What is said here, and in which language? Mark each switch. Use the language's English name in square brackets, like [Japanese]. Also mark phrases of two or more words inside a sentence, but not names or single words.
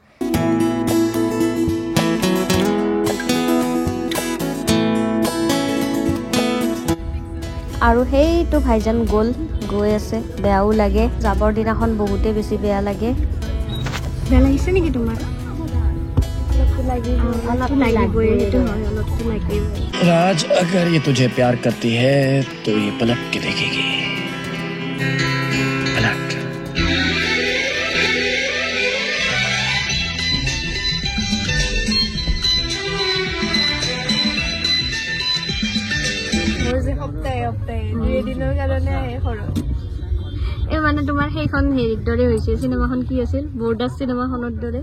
[Assamese] আৰু সেইটো ভাইজান গৈ আছে, বেয়াও লাগে। যাবৰ দিনাখন বহুতেই বেছি বেয়া লাগে। বেয়া লাগিছে নেকি তোমাৰ? [Hindi] राज अगर ये तुझे प्यार करती है तो ये पलट के देखेगी, पलट। [Assamese] মোৰ যে সপ্তাহে 2 দিনৰ কাৰণে আহে ঘৰত। এই মানে তোমাৰ সেইখন হেৰিৰ দৰে হৈছে, চিনেমাখন কি আছিল, বৰদাস চিনেমাখনৰ দৰে।